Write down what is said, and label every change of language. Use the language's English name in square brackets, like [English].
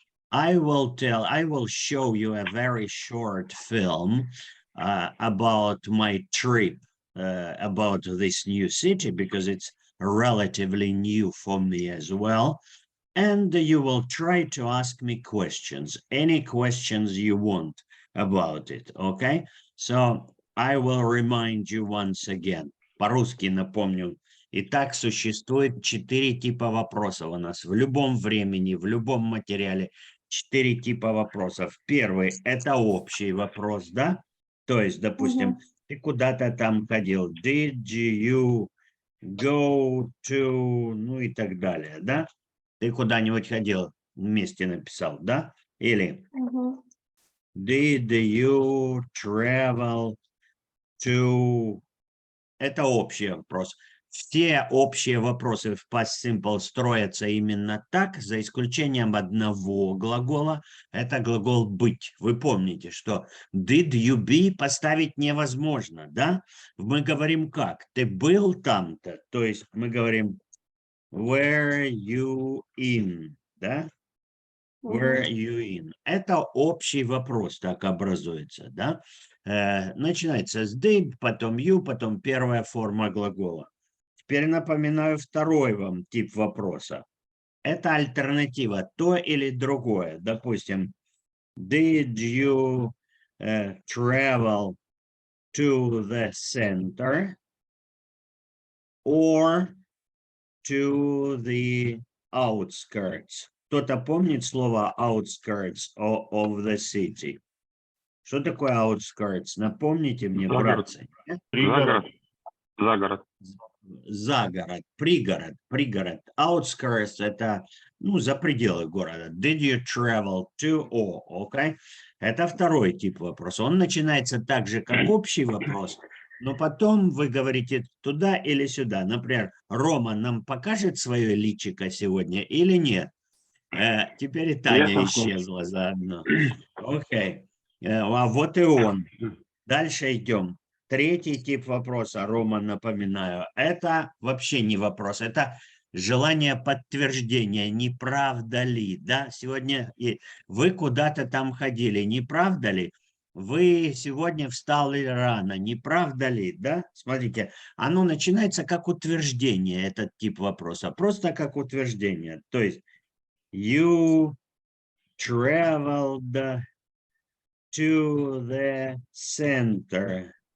[English] I will show you a very short film about my trip, about this new city, because it's relatively new for me as well. And you will try to ask me questions, any questions you want about it, okay? So I will remind you once again. [Russian] По-русски напомню. Итак, существует 4 типа вопросов у нас в любом времени, в любом материале. 4 типа вопросов. Первый – это общий вопрос, да? То есть, допустим, ты куда-то там ходил. [English] Did you go to, [Russian] ну и так далее, да? Ты куда-нибудь ходил, вместе написал, да? Или [English] did you travel to... [Russian] Это общий вопрос. Все общие вопросы в past simple строятся именно так, за исключением одного глагола. Это глагол быть. Вы помните, что [English] did you be [Russian] поставить невозможно, да? Мы говорим как? Ты был там-то. То есть мы говорим [English] were you in, [Russian] да? [English] Were you in? [Russian] Это общий вопрос так образуется, да? Начинается с did, потом you, потом первая форма глагола. Теперь напоминаю второй вам тип вопроса. Это альтернатива, то или другое. Допустим, [English] did you travel to the center or to the outskirts? [Russian] Кто-то помнит слово [English] outskirts of the city? [Russian] Что такое outskirts? Напомните мне, братцы. Пригород. Загород. Загород, пригород. Outskirts – это, ну, за пределы города. [English] Did you travel to? Okay. [Russian] Это второй тип вопроса. Он начинается так же, как общий вопрос, но потом вы говорите туда или сюда. Например, Рома нам покажет свое личико сегодня или нет? Теперь и Таня исчезла заодно. Окей. А вот и он. Дальше идем. Третий тип вопроса, Рома, напоминаю, это вообще не вопрос, это желание подтверждения, не правда ли, да? Сегодня вы куда-то там ходили, не правда ли? Вы сегодня встали рано, не правда ли, да? Смотрите, оно начинается как утверждение, этот тип вопроса, просто как утверждение. То есть, [English] you traveled to the center.